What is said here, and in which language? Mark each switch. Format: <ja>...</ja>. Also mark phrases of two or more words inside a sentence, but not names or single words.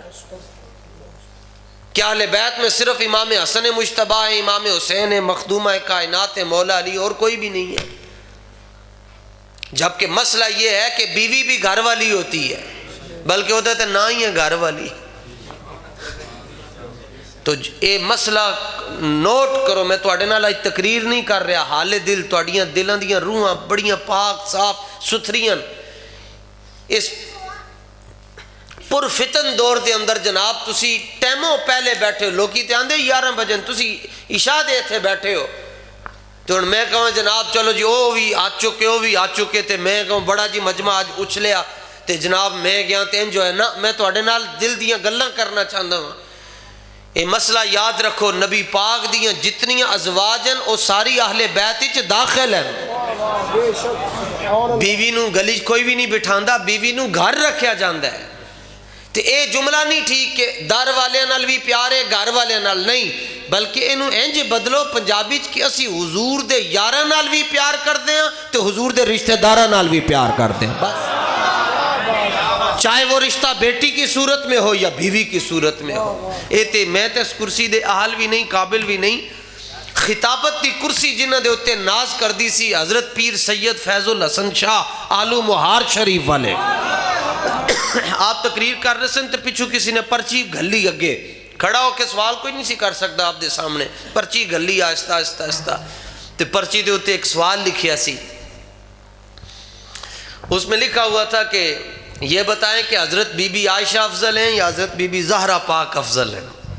<ur>کیا اہل بیت میں صرف امام حسن مجتبیٰ ہے، امام حسین ہے، مخدومہ کائنات ہے، مولا علی، اور کوئی بھی نہیں ہے؟ جبکہ مسئلہ یہ ہے کہ بیوی بھی گھر والی ہوتی ہے، بلکہ وہ کہتے ہیں نہ ہی ہے گھر والی۔</ur> <pa>تو یہ مسئلہ نوٹ کرو، میں تواڈے نال آج تقریر نہیں کر رہا، حال دل تواڈیاں دلاں دیاں روحاں بڑیاں پاک صاف ستھریاں، اس پرفتن دور دے اندر جناب تسی ٹیموں پہلے بیٹھے ہو، لوکی تے آندے 11 بجے تسی عشاء دے تھے بیٹھے ہو، تو میں کہوں جناب چلو جی وہ بھی آ چکے، وہ بھی آ چکے، تے میں کہوں بڑا جی مجمع آج اچھلیا، تے جناب میں گیا تے جو ہے نا میں تواڈے نال دل دیاں گلاں کرنا چاہتا ہوں۔ یہ مسئلہ یاد رکھو، نبی پاک دیاں جتنی ازواجن وہ ساری اہل بیت وچ داخل ہیں۔ بیوی نو گلی کوئی بھی نہیں بٹھاندا، بیوی نو گھر رکھیا جاندا ہے۔ تے اے جملہ نہیں ٹھیک کہ در والے نال بھی پیار ہے گھر والے نال نہیں، بلکہ انہوں انج بدلو پنجابی کہ اسی حضور دے یاراں نال بھی پیار کرتے ہیں تے حضور دے رشتہ داراں نال بھی پیار کرتے ہیں، بس چاہے وہ رشتہ بیٹی کی صورت میں ہو یا بیوی کی صورت میں ہو۔ اے تے میں تے اس کرسی دے اہل بھی نہیں، قابل بھی نہیں۔ خطابت دی کرسی جنہ دے ہوتے ناز کر دی سی حضرت پیر سید فیض الحسن شاہ آلو مہار شریف والے، آپ تقریر کر رہے سن تو پچھو کسی نے پرچی گھلی اگے، کھڑا ہو کے سوال کوئی نہیں سی کر سکتا آپ دے سامنے، پرچی گھلی آہستہ آہستہ آہستہ، تو پرچی دے ہوتے ایک سوال لکھیا سی،</pa> <ur>اس میں لکھا ہوا تھا کہ یہ بتائیں کہ حضرت بی بی عائشہ افضل ہیں</ur> <pa>یا حضرت بی بی زہرہ پاک افضل ہیں؟</pa>